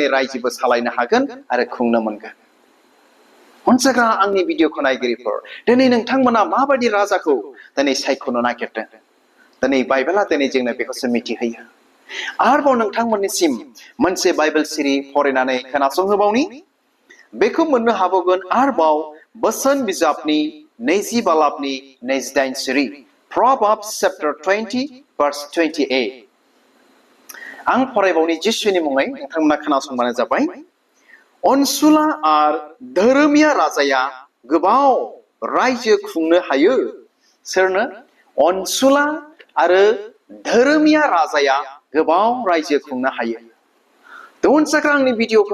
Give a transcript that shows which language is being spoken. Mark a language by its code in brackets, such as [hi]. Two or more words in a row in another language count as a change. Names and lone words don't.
[brx] रायजोबो सालायनो हागोन आरो खुंनो मोनगोन अनजाग्रा आंनि भिडिअखौ नायगिरिफोर दिनै नोंथांमोना माबायदि राजाखौ दिनै सायख'नो नागिरदों दिनै बाइबेला दिनै जोंनो बेखौसो मिथिहोयो आरोबाव नोंथांमोननिसिम मोनसे बाइबेल सिरि फरायनानै खोनासंहोबावनि बेखौ मोननो हाबावगोन आरोबाव बोसोन बिजाबनि 20 बालाबनि 28 सिरि [en] Proverbs chapter 20 verse 28 [brx] आं फरायबावनि जिसुनि मुङै नोंथांमोना खोनासंबानो जाबाय अनसुला आरो धोरोमिया राजाया गोबाव रायजो खुंनो हायो सोरनो अनसुला आरो धोरोमिया राजाया गोबाव रायजो खुंनो हायो अनजाग्रा आंनि भिडिअखौ